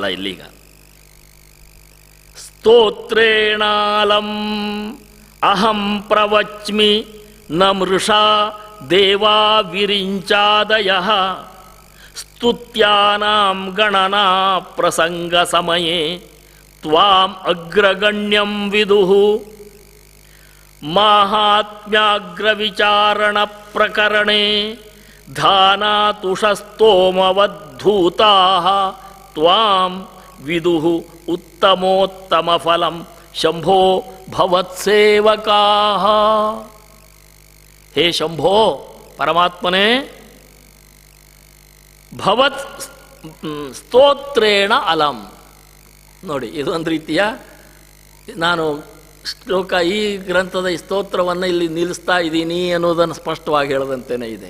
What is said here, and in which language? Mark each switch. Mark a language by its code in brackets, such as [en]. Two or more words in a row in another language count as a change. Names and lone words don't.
[sa] ಇಲ್ಲೀಗ ಸ್ತೋತ್ರೇಣಾಲಂ ಅಹಂ ಪ್ರವಚ್ಮಿ ನಮೃಷಾ ದೇವಾ ವಿರಿಂಚಾದಯ ಸ್ತುತ್ಯಾನಾಂ ಗಣನಾ ಪ್ರಸಂಗ ಸಮಯೇ ತ್ವಾಂ ಅಗ್ರಗಣ್ಯಂ ವಿದುಃ ಮಾಹಾತ್ಮ್ಯಾಗ್ರವಿಚಾರಣ ಪ್ರಕರಣೇ ಧಾನಾತುಷಸ್ತೋಮವದ್ಧೂತಾಃ ತ್ವಾಂ ವಿದುಃ ಉತ್ತಮೋತ್ತಮ ಫಲಂ ಶಂಭೋ ಭವತ್ಸೇವಕಾಃ. ಹೇ ಶಂಭೋ ಪರಮಾತ್ಮನೇ, ಭವತ್ ಸ್ತೋತ್ರೇಣ ಅಲಂ. [kn] ನೋಡಿ, ಇದು ಒಂದು ರೀತಿಯ, ನಾನು ಶ್ಲೋಕ ಈ ಗ್ರಂಥದ ಈ ಸ್ತೋತ್ರವನ್ನು ಇಲ್ಲಿ ನಿಲ್ಲಿಸ್ತಾ ಇದ್ದೀನಿ ಅನ್ನೋದನ್ನು ಸ್ಪಷ್ಟವಾಗಿ ಹೇಳದಂತೆಯೇ ಇದೆ.